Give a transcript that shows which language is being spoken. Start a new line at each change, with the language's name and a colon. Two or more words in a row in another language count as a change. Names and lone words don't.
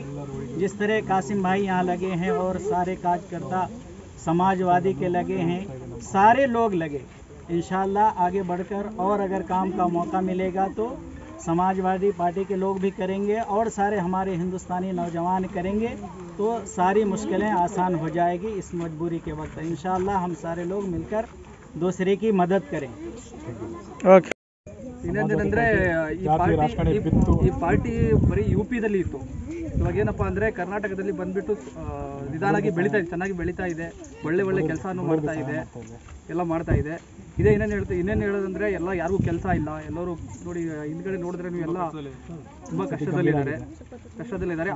Hindi: जिस तरह कासिम भाई यहाँ लगे हैं और सारे कार्यकर्ता समाजवादी के लगे हैं, सारे लोग लगे, इंशाअल्लाह आगे बढ़कर और अगर काम का मौका मिलेगा तो समाजवादी पार्टी के लोग भी करेंगे और सारे हमारे हिंदुस्तानी नौजवान करेंगे तो सारी मुश्किलें आसान हो जाएगी इस मजबूरी के वक्त। इंशाअल्लाह हम सारे लोग मिलकर दूसरे की मदद करें।
Kannada: ಓಕೆ. ಇನ್ನೊಂದೇನೆಂದರೆ ಈ ಪಾರ್ಟಿ ಬರೀ UPದಲ್ಲಿ ಇತ್ತು. ಇವಾಗ ಏನಪ್ಪ ಅಂದರೆ ಕರ್ನಾಟಕದಲ್ಲಿ ಬಂದುಬಿಟ್ಟು ನಿಧಾನಾಗಿ ಬೆಳೀತಾ ಇದೆ, ಚೆನ್ನಾಗಿ ಬೆಳೀತಾ ಇದೆ, ಒಳ್ಳೆ ಕೆಲಸನೂ ಮಾಡ್ತಾ ಇದೆ, ಎಲ್ಲ ಮಾಡ್ತಾ ಇದೆ. ಇದೇ ಇನ್ನೇನು ಹೇಳೋದಂದರೆ ಎಲ್ಲ ಯಾರಿಗೂ ಕೆಲಸ ಇಲ್ಲ. ಎಲ್ಲರೂ ನೋಡಿ ಹಿಂದ್ಗಡೆ ನೋಡಿದ್ರೆ ನೀವು ಎಲ್ಲ ತುಂಬ ಕಷ್ಟದಲ್ಲಿದ್ದಾರೆ.